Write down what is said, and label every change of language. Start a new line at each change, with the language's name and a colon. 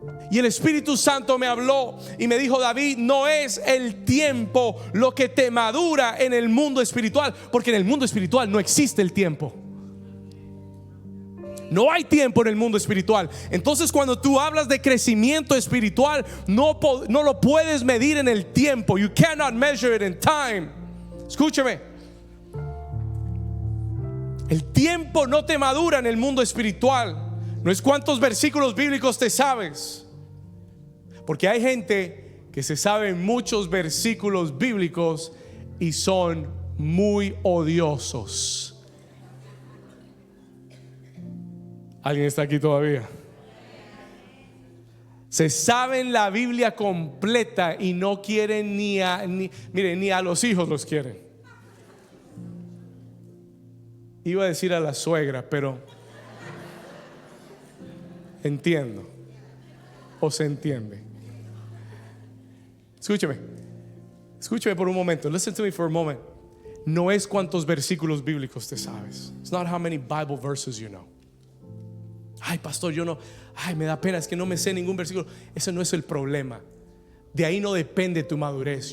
Spanish: Y el Espíritu Santo me habló y me dijo: David, no es el tiempo lo que te madura en el mundo espiritual, porque en el mundo espiritual no existe el tiempo. No hay tiempo en el mundo espiritual. Entonces, cuando tú hablas de crecimiento espiritual, no lo puedes medir en el tiempo.
English: You cannot measure it in time.
Spanish: Escúchame. El tiempo no te madura en el mundo espiritual. No es cuántos versículos bíblicos te sabes. Porque hay gente que se sabe muchos versículos bíblicos y son muy odiosos. ¿Alguien está aquí todavía? Se saben la Biblia completa y no quieren ni a los hijos los quieren. Iba a decir a la suegra, pero entiendo, o se entiende. Escúchame por un momento.
English: Listen to me for a moment.
Spanish: No es cuántos versículos bíblicos te sabes.
English: It's not how many Bible verses you know.
Spanish: Ay, pastor, me da pena, es que no me sé ningún versículo. Ese no es el problema. De ahí no depende tu madurez.